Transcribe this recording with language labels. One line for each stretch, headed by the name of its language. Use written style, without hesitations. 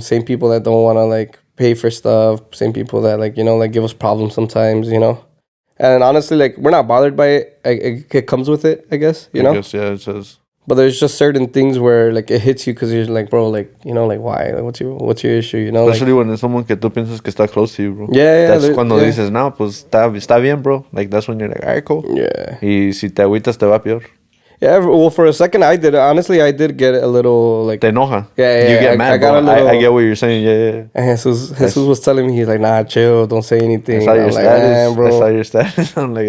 English: Same people that don't want to, like, pay for stuff. Same people that, like, like, give us problems sometimes, And honestly, like, we're not bothered by it. It comes with it, I guess, I guess, yeah, it says. But there's just certain things where, like, it hits you because you're like, bro, like, like, why? Like, what's your issue, Especially like, when it's someone
Spanish: que tú piensas que está
English: close to you, bro. Yeah. That's
Spanish: cuando dices, no, pues está bien, bro.
English: Like, that's when you're like, alright, cool. Yeah.
Spanish: Y si te agüitas, te va peor.
English: Yeah, well, for a second, I did get a little, like...
Spanish: Te enoja.
English: Yeah. You get mad, I got bro. a little... I get what you're saying, yeah. And Jesus was telling me, he's like, nah, chill, don't say anything. I saw your status. Man, bro. I saw your status. I'm like,